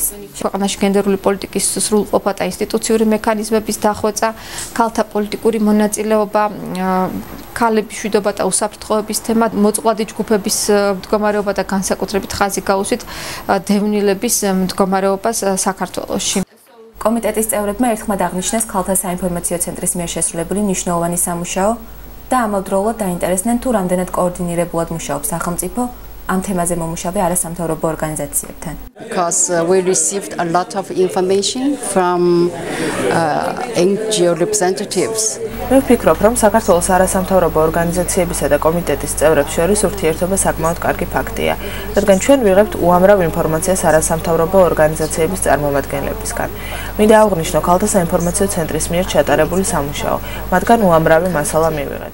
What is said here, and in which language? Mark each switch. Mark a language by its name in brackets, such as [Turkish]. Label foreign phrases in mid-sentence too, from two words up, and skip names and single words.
[Georgian] ქვეყანაში გენდერული პოლიტიკის სრულყოფა და ინსტიტუციური მექანიზმების დახვეწა, ქალთა პოლიტიკური მონაწილეობა, ქალების მშვიდობა და უსაფრთხოების თემა, მოწყვლადი ჯგუფების მდგომარეობა და განსაკუთრებით ხაზი გაუსვით დევნილების მდგომარეობას საქართველოში. კომიტეტის წევრებმა ერთხმად აღნიშნეს ქალთა საინფორმაციო ცენტრის მიერ შესრულებული მნიშვნელოვანი სამუშაო და ამავდროულად დაინტერესდნენ თუ რამდენად კოორდინირებულად მუშაობს სახელმწიფო ამ თემაზე მომუშავე არასამთავრობო ორგანიზაციებთან. [English] Because we received a lot of information from NGO representatives. [Georgian] მე ვფიქრობ, რომ საქართველოს არასამთავრობო ორგანიზაციებისა და კომიტეტის წევრებს შორის ურთიერთობა საკმაოდ კარგი ფაქტია, რადგან ჩვენ ვიღებთ უამრავ ინფორმაციას არასამთავრობო ორგანიზაციების წარმომადგენლებისგან. მინდა აღვნიშნო ქალთა საინფორმაციო ცენტრის მიერ ჩატარებული სამუშაო, მათგან უამრავი მასალა მივიღეთ.